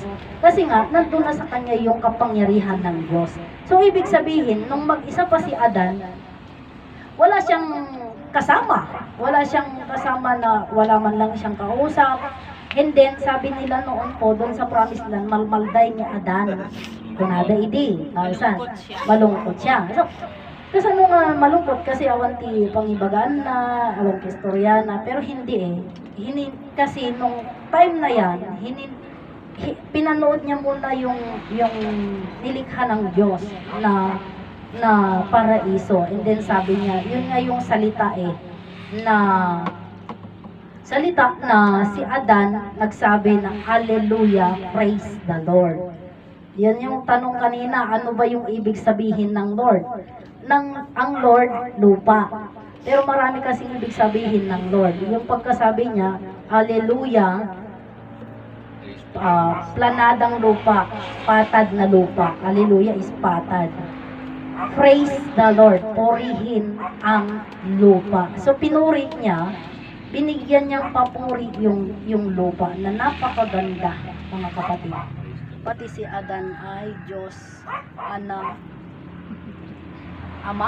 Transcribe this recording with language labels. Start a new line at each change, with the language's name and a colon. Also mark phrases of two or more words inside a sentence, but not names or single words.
Filipino: Kasi nga, nandun na sa kanya yung kapangyarihan ng Diyos. So, ibig sabihin, nung mag-isa pa si Adan, wala siyang kasama. Wala siyang kasama na wala man lang siyang kausap.
English: And then,
Filipino: sabi nila noon po, doon sa
English: promised land,
Iloko: malmalday ni Adan. Kunada idi.
Filipino: Malungkot siya. So, kasi nung malungkot kasi
Iloko: awan ti pangibagaan na, awan ti istorya na,
Filipino: pero hindi kasi nung time na yan, pinanood niya muna yung nilikha ng Diyos na paraiso.
English: And then
Filipino: sabi niya, yun nga yung salita na si Adan nagsabi ng Hallelujah,
English: praise the Lord.
Filipino: Yan yung tanong kanina, ano ba yung ibig sabihin ng Lord? Ang Lord, lupa. Pero marami kasing ibig sabihin ng Lord. Yung pagkasabi niya, Hallelujah, planadang lupa, patad na lupa.
English: Hallelujah is patad. Praise the Lord,
Filipino: purihin ang lupa. So pinuri niya, binigyan niyang papuri yung lupa na napakaganda, mga kapatid. Pati si Adan ay Diyos, anak, Ama.